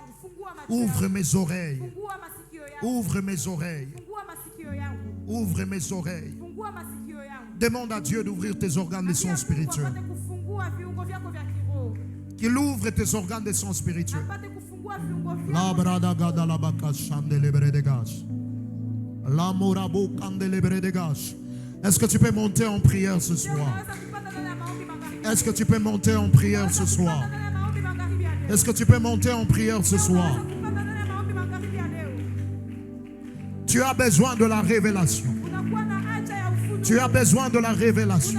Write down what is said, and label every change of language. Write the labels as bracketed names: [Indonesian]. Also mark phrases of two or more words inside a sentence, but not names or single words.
[French] Ouvre mes oreilles. Ouvre mes oreilles. Ouvre mes oreilles. Demande à Dieu d'ouvrir tes organes de sens spirituel. Qu'il ouvre tes organes de sens spirituel. La brada gada la baka chandele bredegas. La morabo candele bredegas. Est-ce que tu peux monter en prière ce soir? Est-ce que tu peux monter en prière ce soir? Est-ce que tu peux monter en prière ce soir? Tu as besoin de la révélation. Tu as besoin de la révélation.